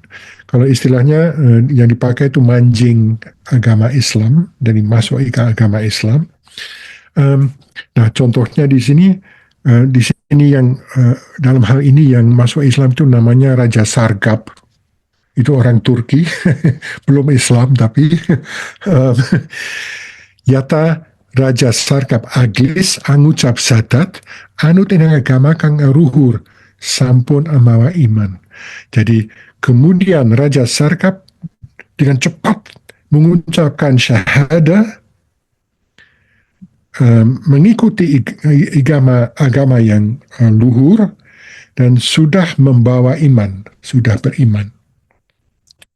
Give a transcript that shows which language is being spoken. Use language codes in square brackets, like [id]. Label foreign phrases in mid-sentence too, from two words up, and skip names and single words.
[id] Kalau istilahnya yang dipakai itu mancing agama Islam, dari masuk ke agama Islam. Nah, contohnya di sini yang dalam hal ini yang masuk Islam itu namanya Raja Sargab. Itu orang Turki, belum Islam tapi [jv] yata Raja Sargab aglis angucap sadat anut inang agama kang ruhur sampun amawa iman. [id] Jadi kemudian Raja Sargab dengan cepat mengucapkan syahadah, mengikuti agama yang luhur, dan sudah membawa iman, sudah beriman.